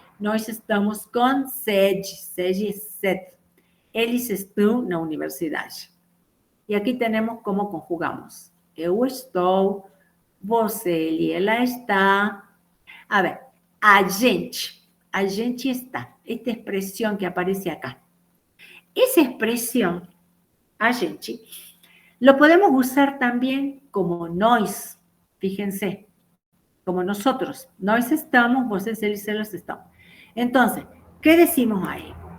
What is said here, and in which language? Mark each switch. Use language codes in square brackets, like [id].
[pt] Nós estamos com sede 7. Eles estão na universidade. E aqui temos como conjugamos. Eu estou, você, ele, ela está. A ver, a gente está. Esta expressão que aparece acá. [es] Esa expresión, a gente, lo podemos usar también como nós. Fíjense, como nosotros. [pt] Nós estamos, vosotros, eles estamos. [es] Entonces, ¿qué decimos ahí?